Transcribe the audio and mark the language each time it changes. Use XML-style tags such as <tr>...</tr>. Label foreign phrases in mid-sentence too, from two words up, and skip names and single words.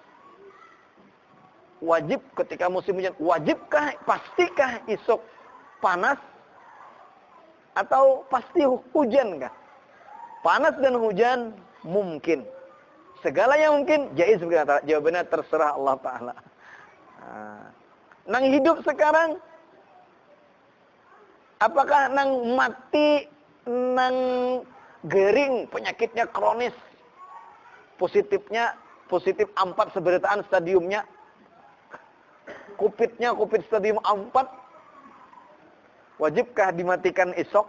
<id>Wajib ketika musim hujan. Wajibkah, pastikah esok panas atau pasti hujan kah? Panas dan hujan mungkin. Segala yang mungkin jaiz berkata. Jawabannya terserah Allah Ta'ala.</id> <bjn>Nah, nang hidup sekarang, apakah nang mati, nang gering, penyakitnya kronis, positif 4 seberitaan stadiumnya, COVID stadium 4, wajibkah dimatikan esok?</bjn>